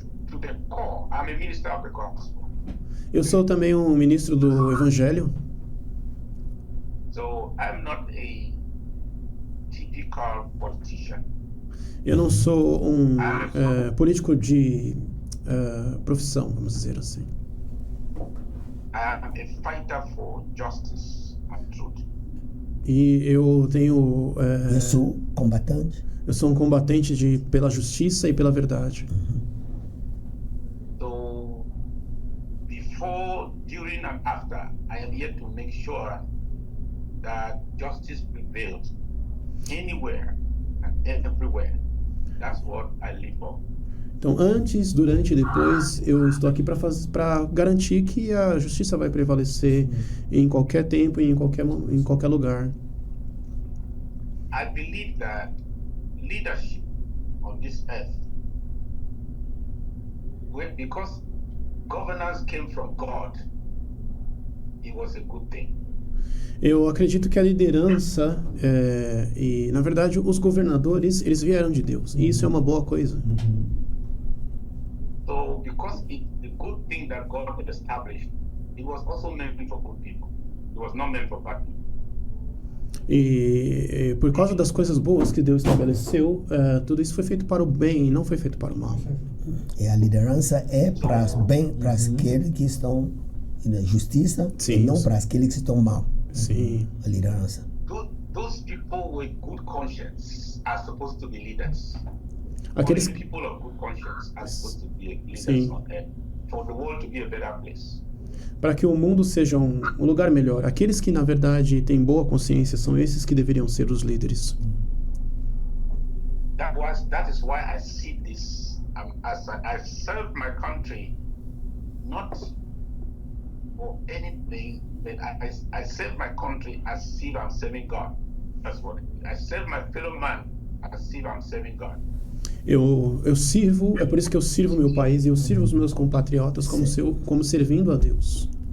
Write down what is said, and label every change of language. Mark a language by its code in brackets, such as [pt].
[en] To the core, I'm a minister of the gospel. [pt] Eu sou também um ministro do Evangelho. [en] So I'm not a typical politician. [pt] Eu não sou um político de profissão, vamos dizer assim. [en] I am a fighter for justice and truth. [pt] E eu tenho. Eu sou combatente. Eu sou um combatente pela justiça e pela verdade. [en] So, before, during, and after, I am here to make sure that justice prevails anywhere and everywhere. That's what I live for. [pt] Então, antes, durante e depois, eu estou aqui para garantir que a justiça vai prevalecer em qualquer tempo e em qualquer lugar. [en] I believe that leadership on this earth, because governance came from God, it was a good thing. [pt] Eu acredito que a liderança e, na verdade, os governadores, eles vieram de Deus. E isso é uma boa coisa. [en] So, because the good thing that God had established, it was also meant for good people. It was not meant for bad people. [pt] E por causa das coisas boas que Deus estabeleceu, tudo isso foi feito para o bem e não foi feito para o mal. E a liderança é para bem, para aqueles que estão na justiça, e não para aqueles que estão mal. Sim. a liderança. [en] Those people with good conscience are supposed to be leaders. [pt] Aqueles [en] Only people of good conscience are supposed to be leaders [pt] Sim. [en] on earth, for the world to be a better place. [pt] para que o mundo seja um lugar melhor. Aqueles que na verdade têm boa consciência são esses que deveriam ser os líderes. [en] That is why I see this as I serve my country, not for anything, but I serve my country as if I'm serving God. That's what I serve my fellow man as if I'm serving God. [pt] Eu sirvo, é por isso que eu sirvo meu país e eu sirvo os meus compatriotas como servindo a Deus.